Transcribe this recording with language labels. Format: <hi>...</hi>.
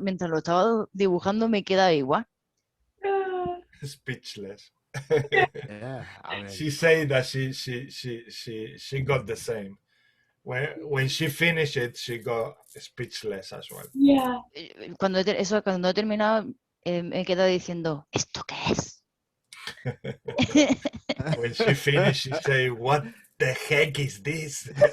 <es>mientras lo estaba dibujando me quedaba igual.</es> <en>Speechless. Yeah, I mean, She said that she got the same. When she finished it, she got speechless as well. Yeah.</en> <es>Cuando he terminado, me he quedado diciendo, ¿esto qué es?</es> <en>When she finished, she said, "What the heck is this?"</en>